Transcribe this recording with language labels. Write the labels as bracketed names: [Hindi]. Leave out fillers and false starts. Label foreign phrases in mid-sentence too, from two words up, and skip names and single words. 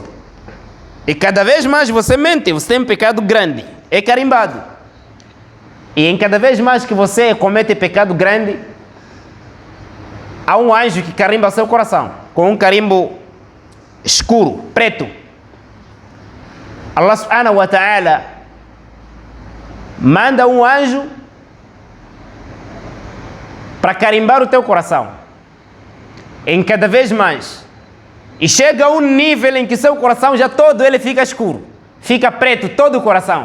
[Portuguese] E cada vez mais você mente, você tem um pecado grande, é carimbado. E em cada vez mais que você comete pecado grande, há um anjo que carimba seu coração, com um carimbo escuro, preto. [Arabic] الله سبحانه وتعالى [Portuguese] manda um anjo para carimbar o teu coração em cada vez mais, e chega a um nível em que seu coração já todo ele fica escuro, fica preto todo o coração.